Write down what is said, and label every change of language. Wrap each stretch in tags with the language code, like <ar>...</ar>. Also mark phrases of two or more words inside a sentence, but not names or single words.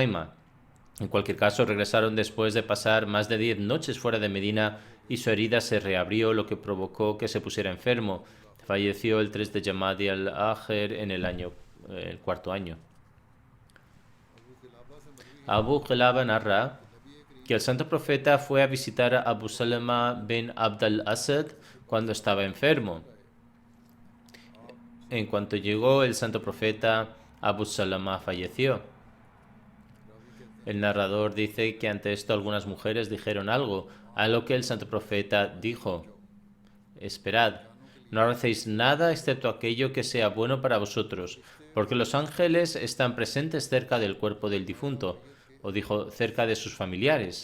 <es>En cualquier caso, regresaron después de pasar más de 10 noches fuera de Medina y su herida se reabrió, lo que provocó que se pusiera enfermo. Falleció el 3 de Jamadi al-Akhir en el cuarto año. Abu Qilaba narra que el santo profeta fue a visitar a Abu Salama bin Abd al-Asad cuando estaba enfermo. En cuanto llegó el santo profeta, Abu Salama falleció. El narrador dice que ante esto algunas mujeres dijeron algo, a lo que el santo profeta dijo: esperad, no recéis nada excepto aquello que sea bueno para vosotros, porque los ángeles están presentes cerca del cuerpo del difunto, o dijo, cerca de sus familiares.</es>